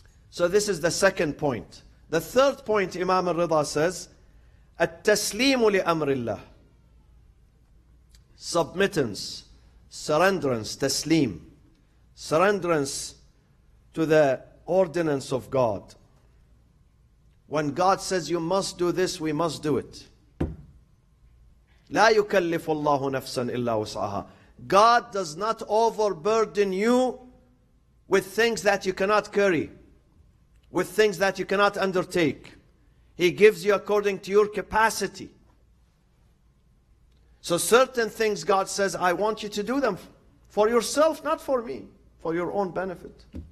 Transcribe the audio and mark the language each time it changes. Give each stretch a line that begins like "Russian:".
English: So this is the second point. The third point, Imam al-Rida says,
Arabic: التسليم لأمر الله.
English: Submittance, surrenderance, taslim. Surrenderance to the ordinance of God. When God says you must do this, we must do it.
Arabic: لا يكلف الله نفسا إلا وسعها.
English: God does not overburden you with things that you cannot carry, with things that you cannot undertake. He gives you according to your capacity. So certain things God says, I want you to do them for yourself, not for me, for your own benefit.